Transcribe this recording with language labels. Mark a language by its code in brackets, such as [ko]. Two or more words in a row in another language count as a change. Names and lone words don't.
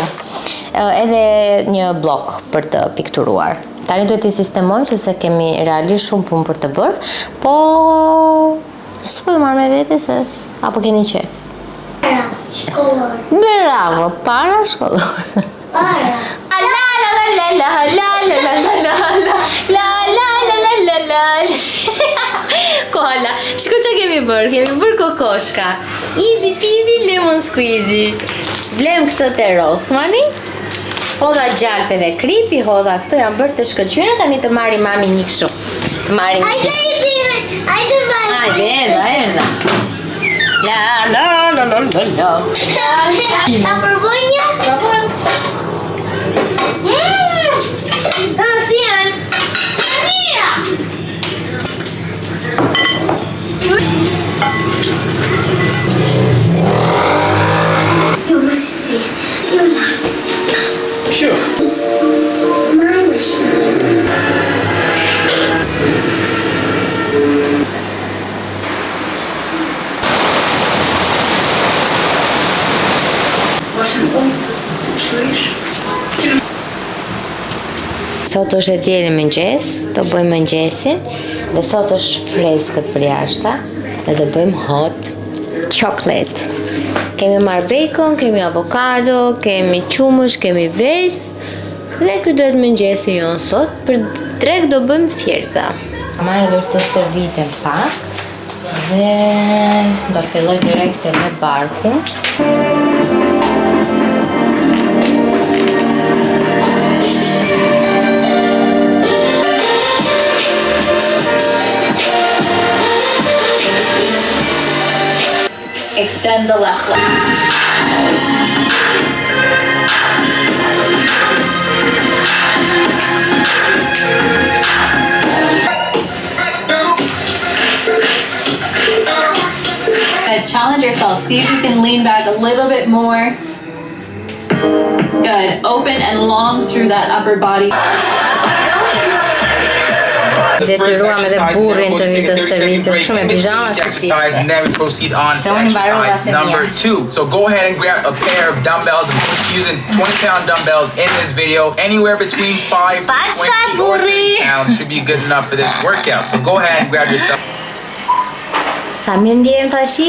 [sq] Edhe një blok për të pikturuar. Tani duhet të sistemojmë sepse kemi realisht shumë punë për të bërë, po S'po e marrë me vete se apo keni qef? Para shkollor. Bravo, para shkollor. Para. La la la la la la la la la la la la la la la. Koala, shko që kemi bërë kokoshka. [en] Easy peasy lemon squeezy. [sq] Vlem këtë të Rosmani. Hodha gjalp edhe kripi, hodha këto janë bërë të shkëlqyera, tani të marri mami një kështu. Marri një kështu. Hajde, erdha. La la la la la la. Ta provoj një? Provoj. Si janë? Mira. [en] Your Majesty, your love. Sure. My wish. What an awful situation. [sq] Sot është e dielë mëngjes, do bëjmë mëngjesin dhe sot është freskët për jashta dhe do bëjmë [en] hot chocolate. [sq] Kemi marr bacon, kemi avokado, kemi qumësh, kemi ves dhe ky do të mëngjesi jonë sot. Për drek do bëjmë thjerza. Marrë do të stërvitem pak dhe do filloj direkt me barkun. [en] Extend the left leg. Good. Challenge yourself. See if you can lean back a little bit more. Good. Open and long through that upper body. [sq] Detyruam edhe burrin të vitës të vitit. Shumë e pijama [en] exercise, and then we proceed on to [sq] Se unë mbarova [en] exercise [sq] të [en] number [sq] mia. [en] 2. So go ahead and grab a pair of dumbbells and push using 20-pound dumbbells in this video. Anywhere between 5 to 20 or 30 pounds should be good enough for this workout. So go ahead and grab yourself. [sq] Sa mirë ndjehem tashi?